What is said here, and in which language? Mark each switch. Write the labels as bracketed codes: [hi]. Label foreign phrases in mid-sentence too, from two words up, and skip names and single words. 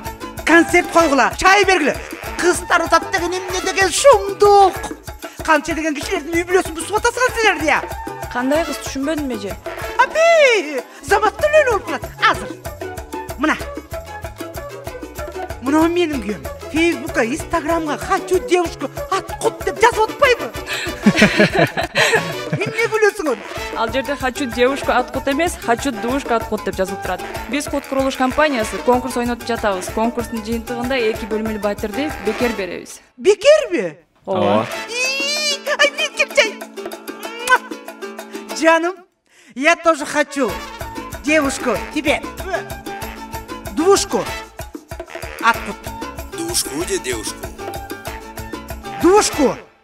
[ky] Концерт койгула, чай бергиле. Кыздар утат деген эмне деген шумдук. Канча деген кишилердин үй бүлөсүн бузуп атасыңар силер дия. Кандай кыз түшүнбөдүм эже. Аби, заматта эле болуп калат. Азыр. Мына менин күйөөм. Фейсбукка, Инстаграмга [ru] хочу девушку откут [ky] деп жазып атпайбы? Эмне билесиң оны? Ал жерде [ru] хочу девушку откут [ky] эмес, [ru] хочу душка откут [ky] деп жазылып турат. Биз код курулуш компаниясы конкурс ойнотуп жатабыз. Конкурстун жыйынтыгында 2 бөлмөлүү батирди бекер беребиз. Бекерби? Ооба. Ай, бекерчай. Жаным, [ru] я тоже хочу девушку тебе. Душку. Откуда? Душку где девушку? Душку.